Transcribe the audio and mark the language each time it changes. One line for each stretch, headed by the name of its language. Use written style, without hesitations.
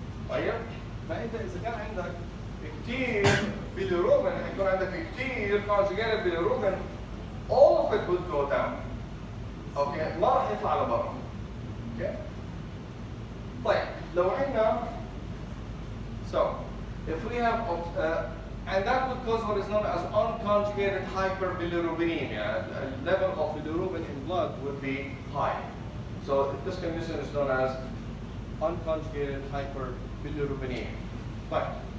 Arabic: طيب؟ فانت اذا كان عندك كثير bilirubin, حيكون عندك كثير conjugated bilirubin,
English: all of it would go down.
Arabic: Okay, ما راح يطلع لبرا. Okay. طيب لو عندنا
English: If we have, and that would cause what is known as unconjugated hyperbilirubinemia. The level of bilirubin in blood would be high. So this condition is known as unconjugated hyperbilirubinemia. Fine.